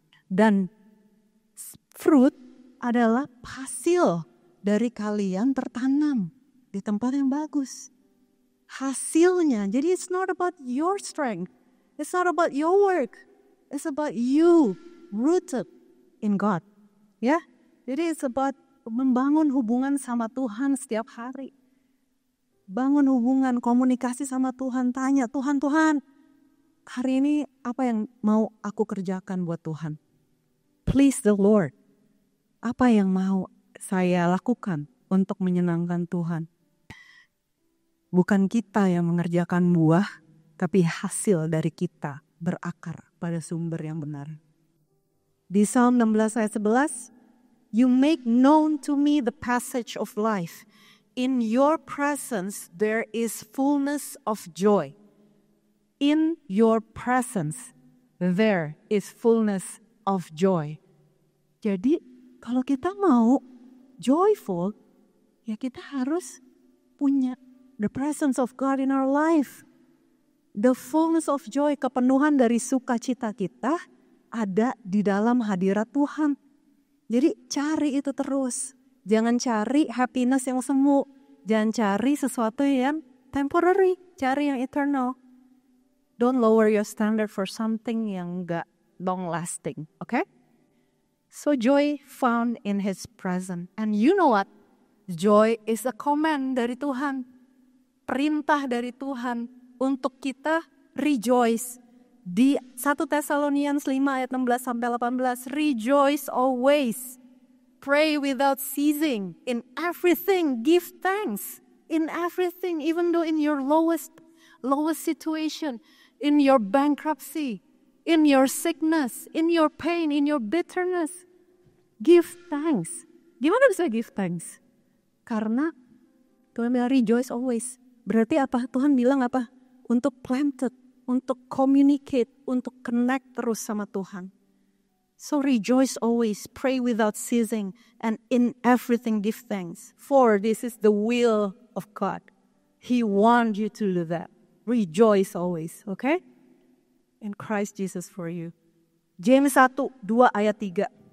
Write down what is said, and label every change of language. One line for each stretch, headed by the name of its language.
Indonesian: Dan fruit adalah hasil dari kalian tertanam di tempat yang bagus. Hasilnya, jadi
English: it's not about your strength, it's not about your work, it's about you rooted in God.
Indonesian: Ya, jadi
English: it's about
Indonesian: membangun hubungan sama Tuhan setiap hari. Bangun hubungan, komunikasi sama Tuhan, tanya, Tuhan, hari ini apa yang mau aku kerjakan buat Tuhan?
English: Please the Lord.
Indonesian: Apa yang mau saya lakukan untuk menyenangkan Tuhan? Bukan kita yang mengerjakan buah, tapi hasil dari kita berakar pada sumber yang benar.
English: Di Psalm 16 ayat 11, you make known to me the passage of life. In your presence there is fullness of joy. In your presence there is fullness of joy.
Indonesian: Jadi kalau kita mau joyful, ya kita harus punya
English: the presence of God in our life. The fullness of joy,
Indonesian: kepenuhan dari sukacita kita ada di dalam hadirat Tuhan. Jadi cari itu terus. Jangan cari happiness yang semu. Jangan cari sesuatu yang temporary. Cari yang eternal.
English: Don't lower your standard for something
Indonesian: yang gak
English: long lasting. Okay? So joy found in His presence. And you know what? Joy is a command
Indonesian: dari Tuhan. Perintah dari Tuhan untuk kita rejoice. Di 1 Thessalonians 5 ayat 16 sampai 18,
English: rejoice always. Pray without ceasing. In everything, give thanks. In everything, even though in your lowest situation, in your bankruptcy, in your sickness, in your pain, in your bitterness. Give thanks.
Indonesian: Gimana bisa
English: give thanks?
Indonesian: Karena Tuhan bilang
English: rejoice always.
Indonesian: Berarti apa? Tuhan bilang apa? Untuk planted, untuk communicate, untuk connect terus sama Tuhan.
English: So rejoice always, pray without ceasing, and in everything give thanks. For this is the will of God. He wants you to do that. Rejoice always, okay? In Christ Jesus for you. James 1:2 ayat 3.